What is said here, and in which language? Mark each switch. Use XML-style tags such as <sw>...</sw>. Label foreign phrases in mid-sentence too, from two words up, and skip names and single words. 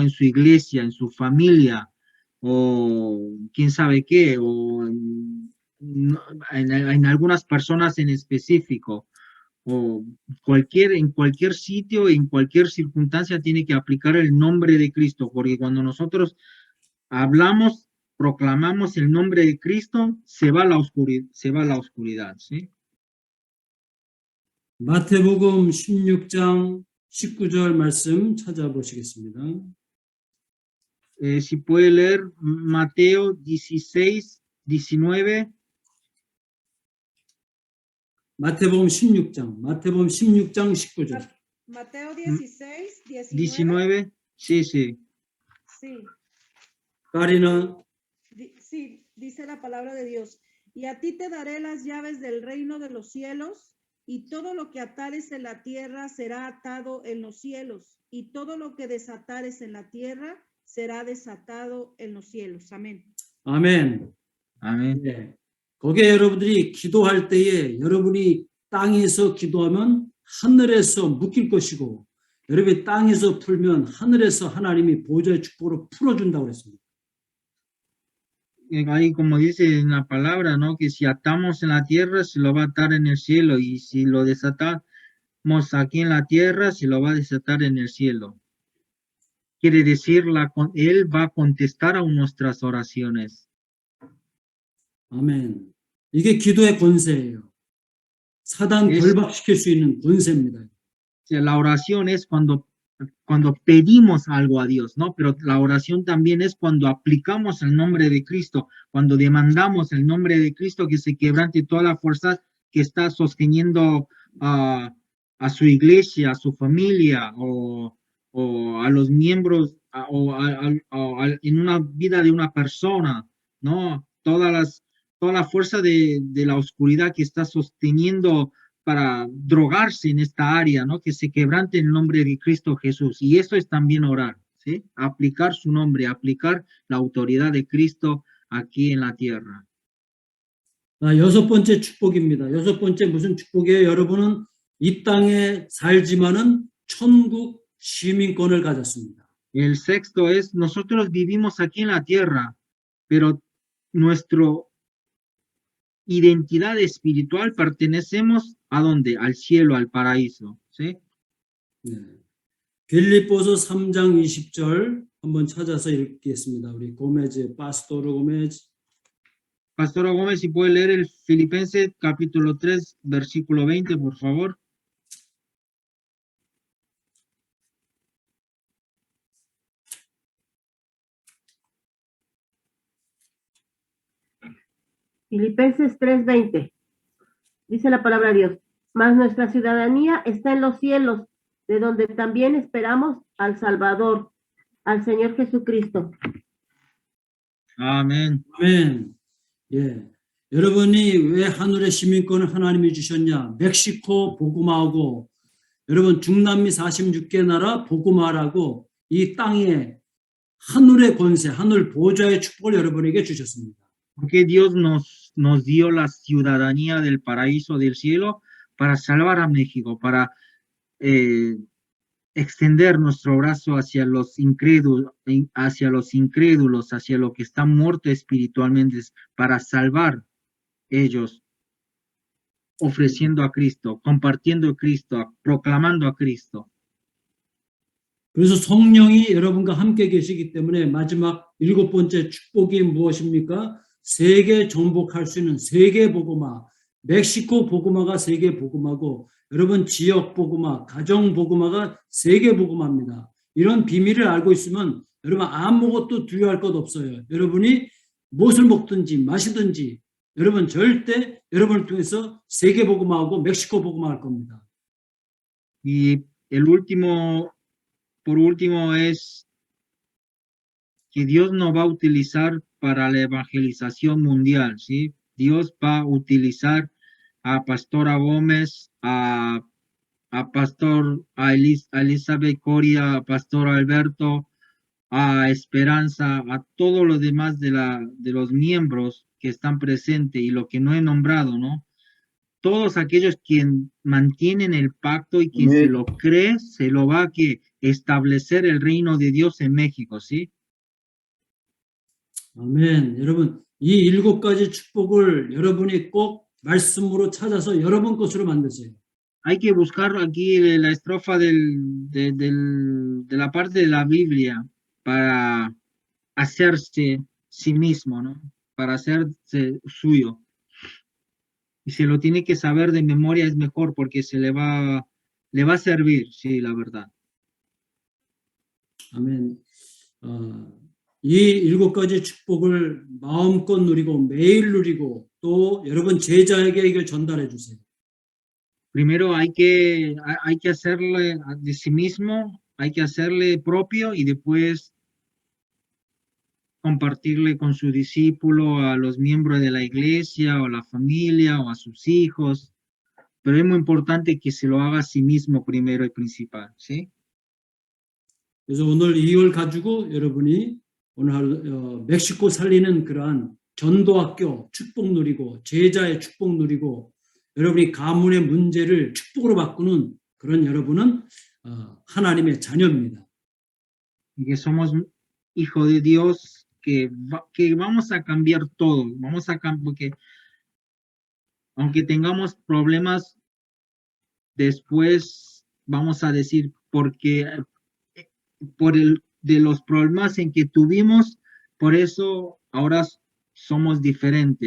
<es>En su iglesia, en su familia, o quién sabe qué, o en algunas personas en específico, o en cualquier sitio, en cualquier circunstancia tiene que aplicar el nombre de Cristo, porque cuando nosotros hablamos, proclamamos el nombre de Cristo, se va la oscuridad, ¿sí?</es> <ko>마태복음 16장 19절 말씀 찾아보시겠습니다.</ko> <es>Si puede leer Mateo 16, 19.</es> <ko>마태복음 16장 19절.</ko> <es>Mateo 16, 19. 19, sí, sí. Sí, 까리나 sí, dice la palabra de Dios. Y a ti te daré las llaves del reino de los cielos, y todo lo que atares en la tierra será atado en los cielos, y todo lo que desatares en la tierra será desatado en los cielos. Amén.</es> <ko>아멘.</ko> <es>Amén.</es> <ko>네. 거기에 여러분들이 기도할 때에 여러분이 땅에서 기도하면 하늘에서 묶일 것이고 여러분이 땅에서 풀면 하늘에서 하나님이 보좌의 축복으로 풀어준다고 그랬습니다.</ko> <es>Ahí como dice en la palabra, ¿no? Que si atamos en la tierra, se lo va a atar en el cielo, y si lo desatamos aquí en la tierra, se lo va a desatar en el cielo. Quiere decir, Él va a contestar a nuestras oraciones.</es> <ko>아멘. 이게 기도의 권세예요. 사단</ko> <es>Es-</es> <ko>결박시킬 수 있는 권세입니다.</ko> <es>O sea, la oración es cuando pedimos algo a Dios, ¿no? Pero la oración también es cuando aplicamos el nombre de Cristo, cuando demandamos el nombre de Cristo que se quebrante toda la fuerza que está sosteniendo a su iglesia, a su familia, o a los miembros, en una vida de una persona, ¿no? Toda la fuerza de la oscuridad que está sosteniendo para drogarse en esta área, ¿no? Que se quebrante en el nombre de Cristo Jesús. Y eso es también orar, ¿sí? Aplicar su nombre, aplicar la autoridad de Cristo aquí en la tierra.</es> <ko>여섯 번째 축복입니다. 여섯 번째 무슨 축복이에요? 여러분은 이 땅에 살지만은 천국 시민권을 가졌습니다.</ko> <es>El sexto es, nosotros vivimos aquí en la tierra, pero nuestra identidad espiritual pertenecemos ¿a dónde? Al cielo, al paraíso, ¿sí?</es> <ko>네. 빌립보서 3장 20절 한번 찾아서 읽겠습니다. 우리 고메즈, 파스토르 고메즈.</ko> <es>Pastora Gómez, si puede leer el Filipenses capítulo 3, versículo 20, por favor. Filipenses 3:20. Dice la palabra de Dios. Mas nuestra ciudadanía está en los cielos, de donde también esperamos al Salvador, al Señor Jesucristo. Amén.</es> <ko>아멘. 예. 여러분이 왜 하늘의 시민권을 하나님이 주셨냐? 멕시코 복음화하고 여러분 중남미 46개 나라 복음화라고 이 땅에 하늘의 권세, 하늘 보좌의 축복을 여러분에게 주셨습니다.</ko> <es>Porque Dios nos dio la ciudadanía del paraíso del cielo para salvar a México, para extender nuestro brazo hacia los incrédulos, hacia los que están muertos espiritualmente, para salvar ellos, ofreciendo a Cristo, compartiendo a Cristo, proclamando a Cristo.</es> <ko>그래서 성령이 여러분과 함께 계시기 때문에 마지막 일곱 번째 축복이 무엇입니까? 세계 정복할 수 있는 세계 복음화, 멕시코 복음화가 세계 복음화고 여러분 지역 복음화, 가정 복음화가 세계 복음화입니다. 이런 비밀을 알고 있으면 여러분 아무것도 두려워할 것 없어요. 여러분이 무엇을 먹든지 마시든지 여러분 절대 여러분을 통해서 세계 복음화하고 멕시코 복음화할 겁니다.</ko> <es>Y por último es que Dios nos va a utilizar para la evangelización mundial, ¿sí? Dios va a utilizar a Pastora Gómez, a Elizabeth Coria, a Pastor Alberto, a Esperanza, a todos los demás de los miembros que están presentes y lo que no he nombrado, ¿no? Todos aquellos quien mantienen el pacto y quien Amén. se lo cree, se lo va a establecer el reino de Dios en México, ¿sí?</es> <ko>아멘. 여러분, 이 일곱 가지 축복을 여러분이 꼭 말씀으로 찾아서 여러분 것으로 만드세요.</ko> <es>hay que buscar aquí la estrofa de la parte de la Biblia para hacerse sí mismo, ¿no? Para hacerse suyo. Y se lo tiene que saber de memoria es mejor porque le va a servir, sí, la verdad.</es> <ko>아멘. 이 7가지 축복을 마음껏 누리고 매일 누리고 또 여러분 제자에게 이걸 전달해 주세요.</ko> <es>Primero hay que hacerle de sí mismo, hay que hacerle propio y después compartirle con su discípulo, a los miembros de la iglesia o a la familia o a sus hijos. Pero es muy importante que se lo haga a sí mismo primero y principal, ¿sí?</es> <ko>그래서 오늘 이걸 가지고 여러분이 오늘 하루 멕시코 살리는 그러한 전도학교 축복 누리고 제자의 축복 누리고 여러분이 가문의 문제를 축복으로 바꾸는 그런 여러분은 하나님의 자녀입니다.</ko> <es>Y que somos hijos de Dios, que vamos a cambiar todo, porque aunque tengamos problemas, después vamos a decir, porque de los problemas en que tuvimos, por eso ahora somos diferentes.</es>